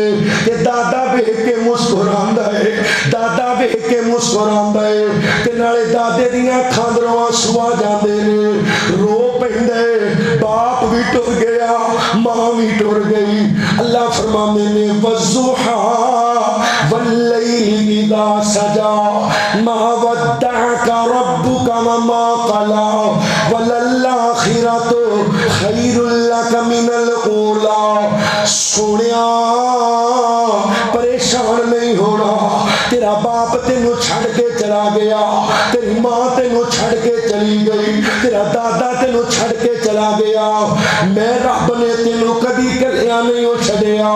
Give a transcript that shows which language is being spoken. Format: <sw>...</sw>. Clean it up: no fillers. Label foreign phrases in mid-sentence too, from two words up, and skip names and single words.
<pa>تے دادا ویکھ کے مسکراندا ہے، دادا ویکھ کے مسکراندا ہے. تے نالے دادے دیاں اکھاں وچوں اتھرو آ جاندے نے. رو پیندے باپ بھی ٹر گیا، ماں بھی ٹر گئی. اللہ فرماندے نے</pa> <ar>والضحى والليل إذا سجى ما ودعك ربك وما قلى وللآخرة خير لك من الأولى.</ar> <pa>سوہنیا پریشان نہیں ہونا، تیرا باپ تینوں چھڈ کے چلا گیا، تیری ماں تینوں چھڈ کے چلی گئی، تیرا دادا تینوں چھڈ کے چلا گیا. میں رب نے تینوں کدی کلیاں نہیں چھڈیا.</pa>